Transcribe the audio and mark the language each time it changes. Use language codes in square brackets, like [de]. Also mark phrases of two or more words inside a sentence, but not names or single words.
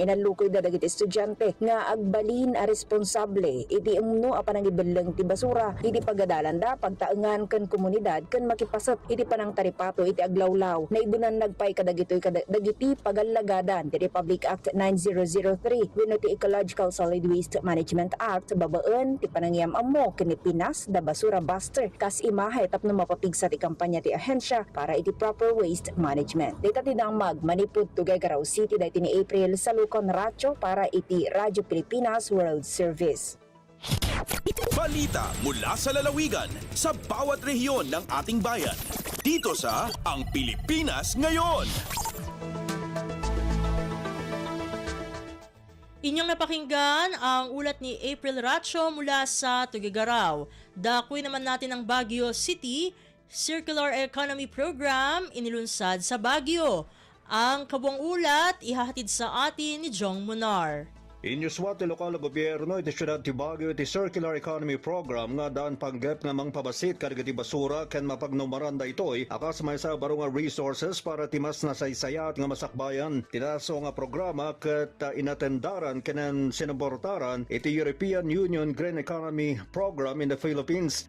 [ilo] inalukoy da dagiti estudyante nga agbalin a responsable iti umno a panangibeleng ti basura iti pagadalan da pagtaengan ken komunidad ken makipasot iti panangtaripato iti aglawlaw na ibunan nagpay kadagitoy dagiti pagallagadan ti Republic Act 9003 wenno ti Ecological Solid Waste Management Act babaen ti panangyam ammo ken Pinas da basura buster kas imahe tapno mapapigsa ti kampanya ti ahensya para iti [en] proper waste management. [ilo] Dita ti damag Manipud Tuguegarao City dayto ni April Salukon Racho para iti Radyo Pilipinas World Service. [tl] Balita mula sa lalawigan sa bawat rehiyon ng ating bayan. Dito sa Ang Pilipinas Ngayon. Inyong napakinggan ang ulat ni April Racho mula sa Tuguegarao. Dakoy naman natin ang Baguio City Circular Economy Program inilunsad sa Baguio. Ang kabuang ulat ihahatid sa atin ni Jong Munar. [ilo] Inyuswat ti lokal na gobyerno iti syudad ti Baguio iti Circular Economy Program nga daan panggap nga mangpabasit kadagiti basura ken mapagnumaran da itoy akas may sa baro nga resources para ti mas nasaysayat nga masakbayan. Tinaso nga programa ket inatendaran kenen sinabortaran iti European Union Green Economy Program in the Philippines.